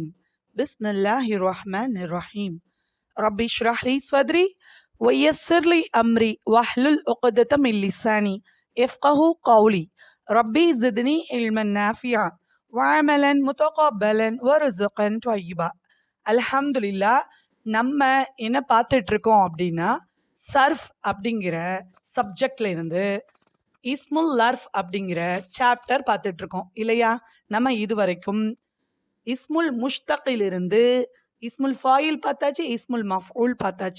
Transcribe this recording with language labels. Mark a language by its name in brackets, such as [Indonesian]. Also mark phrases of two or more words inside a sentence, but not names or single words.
[Arabic] بسم الله الرحمن الرحيم. ربي اشرح لي صدري ويسر لي أمري واحلل عقدة من لساني يفقه قولي. ربي زدني علما نافعا وعملا متقبلا ورزقا طيبا. [Tamil] அல்ஹம்துலில்லா. நம்ம என்ன பார்த்துட்டு இருக்கோம் அப்படின்னா, சர்ஃப் அப்படிங்கிற சப்ஜெக்ட்ல இருந்து [Arabic] اسم الظرف [Tamil] அப்படிங்கிற சாப்டர் பார்த்துட்டு இருக்கோம் இல்லையா? நம்ம இதுவரைக்கும் [Arabic] اسم المشتق اسم الفاعل [Tamil] பார்த்தாச்சு, [Arabic] اسم المفعول [Tamil] பார்த்தாச்சு.